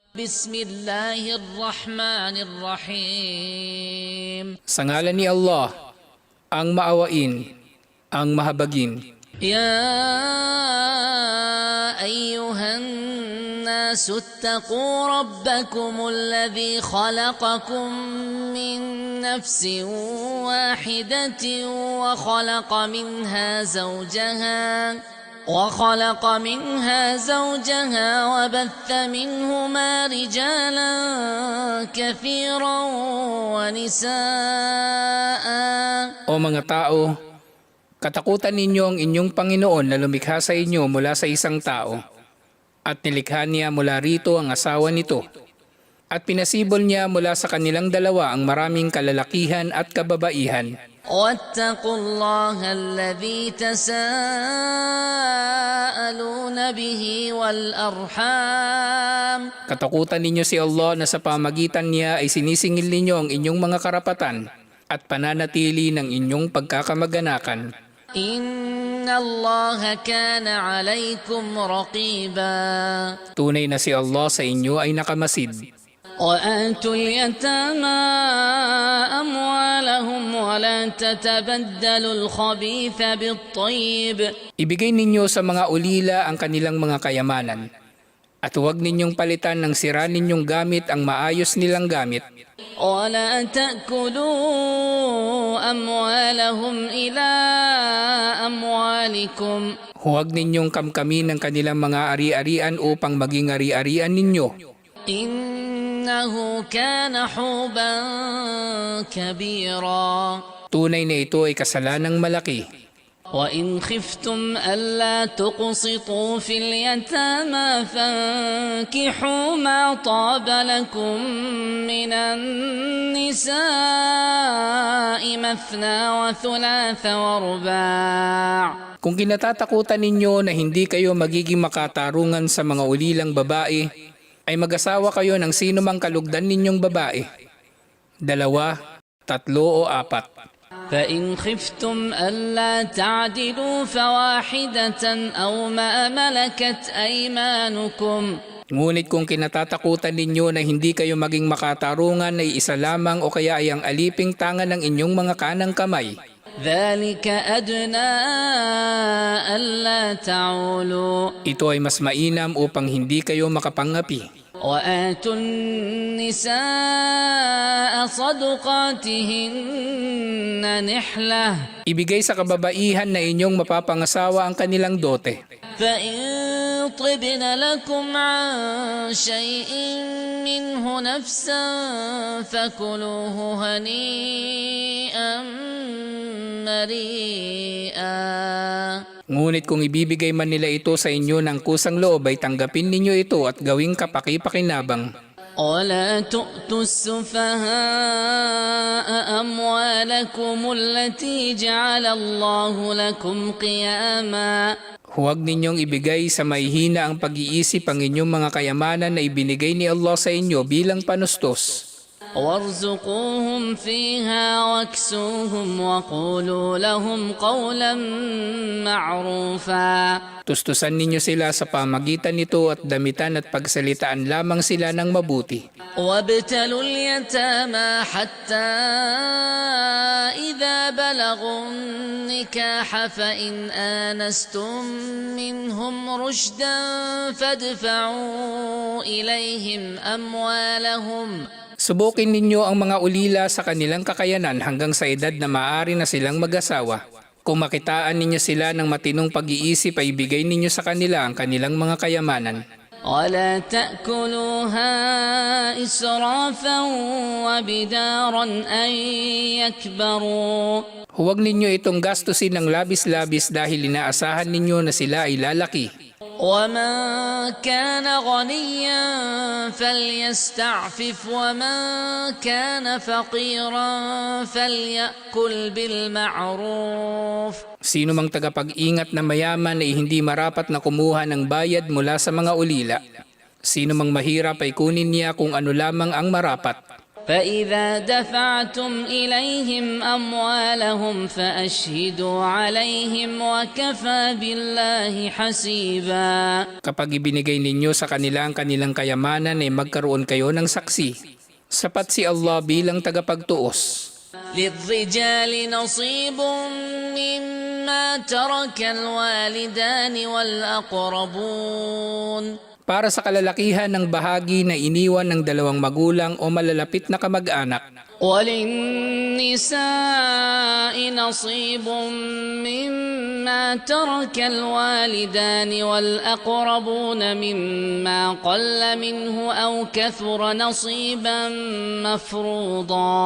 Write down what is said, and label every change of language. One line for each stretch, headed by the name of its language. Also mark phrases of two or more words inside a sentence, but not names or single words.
Arabic: Bismillahirrahmanirrahim.
Filipino: Sa ngalan ni Allah, ang maawain, ang mahabagin.
Arabic: يا أيها الناس اتقوا ربكم الذي خلقكم من نفس واحدة وخلق منها زوجها وبث منهما رجالا كثيرا ونساء.
Filipino: O mga tao, katakutan ninyo ang inyong Panginoon na lumikha sa inyo mula sa isang tao, at nilikha niya mula rito ang asawa nito, at pinasibol niya mula sa kanilang dalawa ang maraming kalalakihan at kababaihan.
Arabic: واتقوا الله الذي تساءلون به والأرحام.
Filipino: Katakutan ninyo si Allah na sa pamagitan niya ay sinisingil ninyo ang inyong mga karapatan at pananatili ng inyong pagkakamag-anakan.
Arabic: إن الله كان عليكم رقيبا.
Filipino: Tunay na si Allah sa inyo ay nakamasid.
Arabic: وآتوا اليتامى أموالهم ولا تتبدلوا الخبيث بالطيب.
Filipino: Ibigay ninyo sa mga ulila ang kanilang mga kayamanan, at huwag ninyong palitan ng sira ninyong gamit ang maayos nilang gamit.
Arabic: ولا تأكلوا أموالهم إلى أموالكم.
Filipino: Huwag ninyong kamkamin ang kanilang mga ari-arian upang maging ari-arian ninyo.
Arabic: إنه كان حوبا كبيرا.
Filipino: Tunay na ito ay kasalanang malaki.
Arabic: وإن خفتم ألا تقسطوا في اليتامى فانكحوا ما طاب لكم من النساء مثنى وثلاث ورباع.
Filipino: Kung kinatatakutan ninyo na hindi kayo magiging makatarungan sa mga ulilang babae, ay mag-asawa kayo ng sino mang kalugdan ninyong babae. 2, 3 o 4.
Arabic: فإن خفتم ألا تعدلوا فواحدة أو ما ملكت أيمانكم.
Filipino: Ngunit kung kinatatakutan ninyo na hindi kayo maging makatarungan ay isa lamang o kaya ay ang aliping tangan ng inyong mga kanang kamay.
Arabic: ذلك أدنى ألا تعولوا.
Filipino: Ito ay mas mainam upang hindi kayo makapangapi.
Arabic: وآتوا النساء صدقاتهن نحلة.
Filipino: Ibigay sa kababaihan na inyong mapapangasawa ang kanilang dote.
Arabic: فإن طبن لكم عن شيء منه نفسا فكلوه هنيئا مريئا.
Filipino: Ngunit kung ibibigay man nila ito sa inyo ng kusang loob ay tanggapin ninyo ito at gawing kapaki-pakinabang.
Arabic: ولا تؤتوا السفهاء أموالكم التي جعل الله لكم قياما.
Filipino: Huwag ninyong ibigay sa mahihina ang pag-iisip ang inyong mga kayamanan na ibinigay ni Allah sa inyo bilang panustos.
Arabic: وارزقوهم فيها واكسوهم وقولوا لهم قولا معروفا.
Filipino: Tustusan ninyo sila sa pamagitan nito at damitan at pagsalitaan lamang sila ng mabuti.
Arabic: وابتلوا اليتامى حتى إذا بلغوا النكاح فإن آنستم منهم رشدا فادفعوا إليهم أموالهم.
Filipino: Subukin ninyo ang mga ulila sa kanilang kakayanan hanggang sa edad na maaari na silang mag-asawa. Kung makitaan ninyo sila ng matinong pag-iisip ay ibigay ninyo sa kanila ang kanilang mga kayamanan.
Arabic: ولا تأكلوها إسرافا وبدارا أن يكبروا.
Filipino: Huwag ninyo itong gastusin ng labis-labis dahil inaasahan ninyo na sila ay lalaki.
Arabic: ومن كان غنيا فليستعفف ومن كان فقيرا فليأكل بالمعروف.
Filipino: Sino mang tagapag-ingat na mayaman ay hindi marapat na kumuha ng bayad mula sa mga ulila. Sino mang mahirap ay kunin niya kung ano lamang ang marapat.
Arabic: فإذا دفعتم إليهم أموالهم فأشهدوا عليهم وكفى بالله حسيبا.
Filipino: Kapag ibinigay ninyo sa kanila ang kanilang kayamanan ay magkaroon kayo ng saksi. Sapat si Allah bilang tagapagtuos.
Arabic: للرجال نصيب مما ترك الوالدان والأقربون.
Filipino: Para sa kalalakihan ng bahagi na iniwan ng dalawang magulang o malalapit na kamag-anak.
Arabic: وللنساء نصيب مما ترك الوالدان والأقربون مما قل منه أو كثر نصيبا مفروضا.